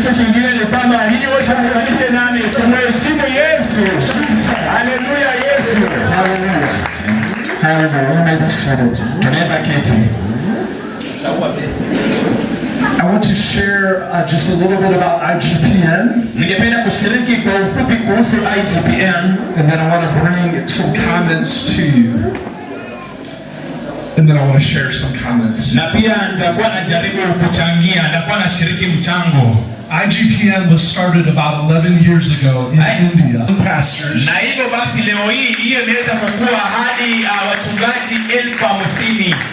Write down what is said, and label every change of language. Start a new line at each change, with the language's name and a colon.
Swahili: Kitu kingine ni kwamba hili wote waangalie nani, tumheshimu Yesu. Haleluya Yesu.
English: Hallelujah. Hallelujah. You may be seated.
Swahili: Tunaweza keti.
English: I want to share just a little bit about IGPN.
Swahili: Ningependa kushiriki kwa ufupi kuhusu IGPN.
English: And then I want to bring some comments to you. And then I want to share some comments.
Swahili: Na pia nitakuwa najaribu kuchangia, nitakuwa nashiriki mchango.
English: IGPN was started about 11 years ago in India. Pastors.
Swahili: Na hivyo basi leo hii hiyo imeweza kukua hadi wachungaji 50,000